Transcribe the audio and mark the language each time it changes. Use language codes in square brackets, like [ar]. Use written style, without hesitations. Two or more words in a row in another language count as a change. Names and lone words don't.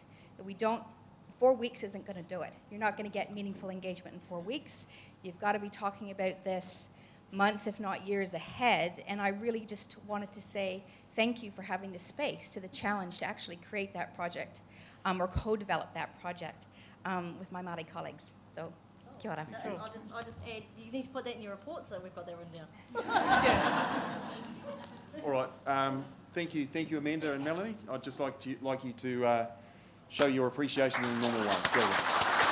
[en] That we don't 4 weeks isn't going to do it. You're not going to get meaningful engagement in 4 weeks. You've got to be talking about this months, if not years ahead. And I really just wanted to say thank you for having the space to the challenge to actually create that project or co-develop that project with my Māori colleagues. So, [mi] kia ora. [en] And I'll just add, you need to put that in your report so that we've got that written down. All right. Thank you, Amanda and Melanie. I'd just like you to show your appreciation in a normal way. [mi] Kia ora.